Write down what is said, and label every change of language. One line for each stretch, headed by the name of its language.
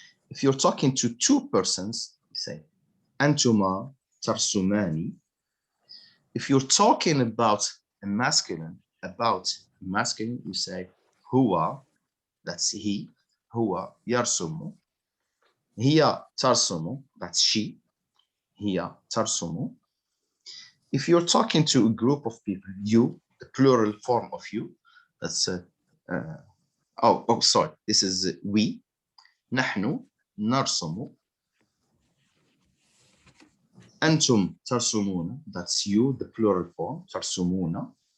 English: If you're talking to two persons, you say
Arabic: أنتما ترسمان.
English: If you're talking about a masculine, you say هو, that's he,
Arabic: هو يرسم. هي ترسم,
English: that's she,
Arabic: هي ترسم.
English: If you're talking to a group of people, you, the plural form of you, that's sorry, this is we.
Arabic: نحن نرسم. أنتم ترسمون,
English: that's you, the plural form, ترسمون.